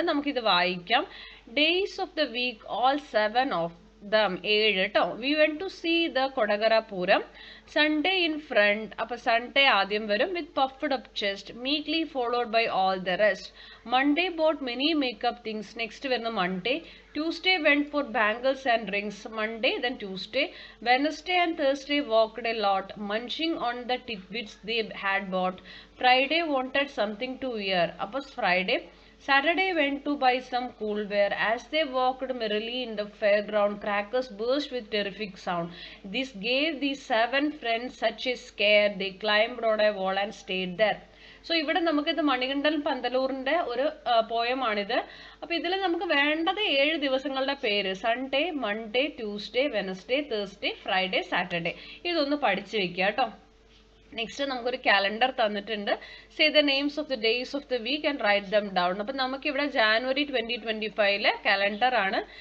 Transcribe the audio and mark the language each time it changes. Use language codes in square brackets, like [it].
[ml] നമുക്കിത് വായിക്കാം. [en] Days of the week, all 7 of them. 7 കേട്ടോ. We went to see the Kodakara Pooram. Sunday in front. [ml] അപ്പൊ Sunday ആദ്യം വരും [en] With puffed up chest, meekly followed by all the rest. Monday bought many makeup things. Next വരുന്ന Monday. Tuesday went for bangles and rings. Monday, then Tuesday. Wednesday and Thursday walked a lot, munching on the tidbits they had bought. Friday wanted something to wear. Upon Friday. Saturday went to buy some cool wear. As they walked merrily in the fairground, crackers burst with terrific sound. This gave the 7 friends such a scare. They climbed on a wall and stayed there. [ml] So ഇവിടെ നമുക്കിത് മണികണ്ഠൻ പന്തലൂറിന്റെ ഒരു പോയമാണിത്. അപ്പൊ ഇതിൽ നമുക്ക് വേണ്ടത് 7 ദിവസങ്ങളുടെ പേര്. Sunday, Monday, Tuesday, Wednesday, Thursday, Friday, Saturday. ഇതൊന്ന് പഠിച്ചു വെക്കുക കേട്ടോ. നെക്സ്റ്റ് നമുക്കൊരു കാലണ്ടർ തന്നിട്ടുണ്ട്. [en] Say the names of the days of the week and write them down. [ml] അപ്പം നമുക്കിവിടെ ജാനുവരി 2025 കാലണ്ടർ ആണ്.